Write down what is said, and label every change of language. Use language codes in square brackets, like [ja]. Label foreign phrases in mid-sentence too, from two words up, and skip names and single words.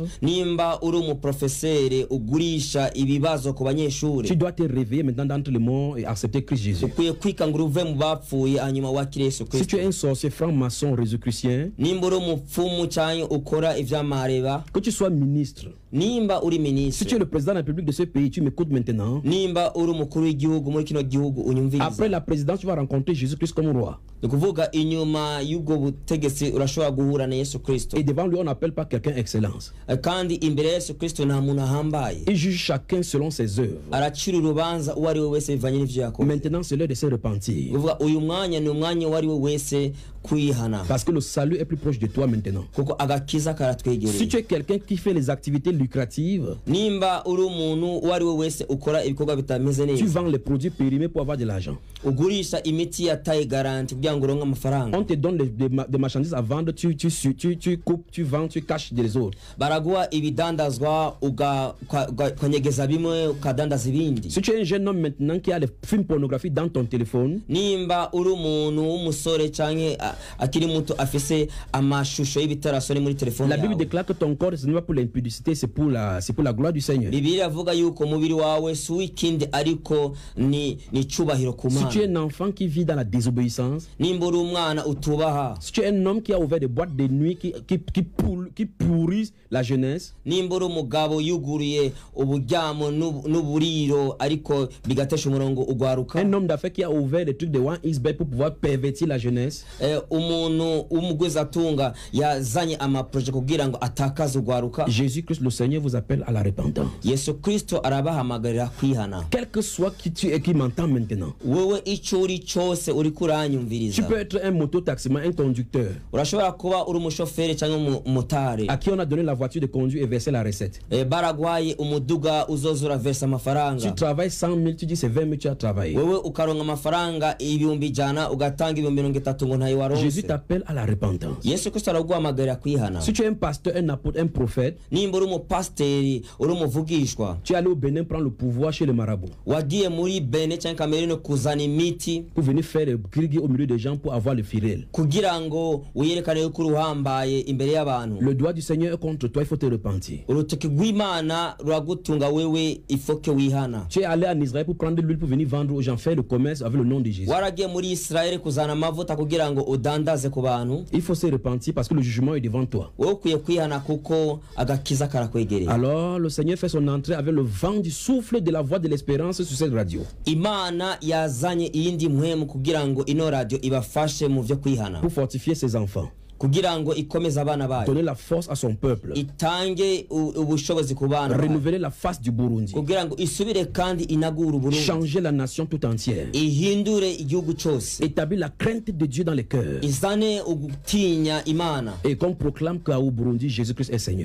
[rn] Nimba uri umuprofeseri ugurisha ibibazo ku [fr] tu [rn] banyeshuri, [fr] dois te réveiller maintenant d'entre les morts et accepter Christ Jésus. [rn] ukwiye kwikangura uve mu bapfuye hanyuma wakire Yesu [fr] Si tu [rn] Kristo. [fr] es un sorcier, franc-maçon, résurrectien, [rn] Nimba uri umupfumu cyangwa ukora ivy'amareba, [fr] que tu sois ministre, [rn] nimba uri [fr] si tu es ministre, le président de la République de ce pays, tu m'écoutes maintenant. [rn] nimba uri umukuru w'igihugu muri kino gihugu unyumviriza. [fr] Après la présidence, tu vas rencontrer Jésus-Christ comme roi. [rn] Ni kuvuga inyuma y'ubwo butegetsi urashobora guhura na Yesu Kristo. [fr] Et devant lui, on n'appelle pas quelqu'un excellence. [rn] Kandi imbere ya Yesu Kristo nta muntu ahambaye. [fr] Il juge chacun selon ses œuvres. [rn] Aracira urubanza uwo ari we wese bivanye n'ivyo yakoze. [fr] Maintenant, c'est l'heure de se repentir. [rn] Kuvuga uyu mwanya ni umwanya uwo ari we wese kwihana. [fr] Parce que le salut est plus proche de toi maintenant. [rn] Kuko agakiza [fr] Si [rn] karatwegereye. [fr] tu es quelqu'un qui fait les activités lucratives, [rn] Nimba uri umuntu uwo ari we wese ukora ibikorwa bitameze [fr] tu [rn] neza, [fr] vends les produits périmés pour avoir de l'argent. [rn] ugurisha imiti yataye garanti kugira ngo uronke amafaranga, [fr] On te donne des marchandises à vendre, tu coupes, tu vends, tu caches des autres. [rn] baraguha ibidandazwa ukanyegeza bimwe ukadandaza ibindi. [fr] Si tu es un jeune homme maintenant qui a des films pornographiques dans ton téléphone, [rn] Nimba uri umuntu w'umusore canke akiri muto afise amashusho y'ibitarasoni muri telefone [fr] la Bible [rn] yawe, [fr] déclare que ton corps, ce n'est pas pour l'impudicité, c'est pour la gloire du Seigneur. [rn] Bibiliya avuga yuko umubiri wawe si uw'ikindi ariko ni icubahiro ku [fr] Si tu es [rn] Mana. [fr] un enfant qui vit dans la désobéissance, [rn] Nimba uri umwana utubaha, [fr] si tu es un homme qui a ouvert des boîtes de nuit qui pourrissent la jeunesse, [rn] nimba uri umugabo yuguriye uburyamo n'uburiro ariko bigatesha umurongo ugwaruka, [fr] un homme d'affaires qui a ouvert des trucs de 1xbet pour pouvoir pervertir la jeunesse, [rn] umuntu w'umugwizatunga yazanye amaproje kugira ngo atakaze ugwaruka, [fr] Jésus-Christ le Seigneur vous appelle à la repentance. [rn] Yesu Kristo arabahamagarira kwihana. [fr] Quel que soit qui tu es qui m'entend maintenant, [rn] Wewe ico uri cyose uri [fr] tu [rn] kuranyumviriza, [fr] peux être un mototaximan, un conducteur [rn] urashobora kuba uri umushoferi cyangwa umutari, [fr] à qui on a donné la voiture de conduire et versé la recette. [rn] baragwaye umuduga uzoza uraversa amafaranga, [fr] Tu travailles 100 000, tu dis c'est 20 000, tu as travaillé. [rn] wewe ukaronka amafaranga ibihumbi ijana ugatanga ibihumbi 30 ngo ntayo [fr] Jésus [rn] waronse. [fr] t'appelle à la repentance. [rn] Yesu Kristo araguhamagarira kwihana. [fr] Si tu es un pasteur, un apôtre, un prophète, [rn] Nimba uri umupasiteri uri umuvugishwa, [fr] tu es allé au Bénin prendre le pouvoir chez les marabouts [rn] wagiye muri Bene cyangwa Kameruni kuzana imiti [fr] pour venir faire le grigui au milieu des gens pour avoir le firel. [rn] kugira ngo wiyerekane yuko uri uhambaye imbere y'abantu, [fr] Le doigt du Seigneur est contre toi, il faut te repentir. [rn] urutoki rw'Imana ruragutunga wewe, ifoke wihana. [fr] Tu es allé en Israël pour prendre de l'huile pour venir vendre aux gens, faire le commerce avec le nom de Jésus. [rn] Waragiye muri Israeli kuzana amavuta kugira ngo udandaze ku bantu, [fr] Il faut se repentir parce que le jugement est devant toi. [rn] wowe ukwiye kwihana kuko agakiza karakwegereye. [fr] Alors le Seigneur fait son entrée avec le vent du souffle de la voix de l'espérance sur cette radio [rn] Imana yazanye iyindi mpwemu kugira ngo ino radio ibafashe mu vyo kwihana, [fr] pour fortifier ses enfants, [rn] kugira ngo ikomeze abana bayo, [fr] donner la force à son peuple, [rn] itange ubushobozi ku bana bayo, [fr] renouveler la face du Burundi, [rn] kugira ngo isubire kandi inagure Uburundi, [fr] changer la nation tout entière, [rn] ihindure igihugu cyose, [fr] établir la crainte de Dieu dans les cœurs. [rn] izane ugutinya Imana. [fr] Et qu'on proclame qu'au Burundi, Jésus-Christ est Seigneur.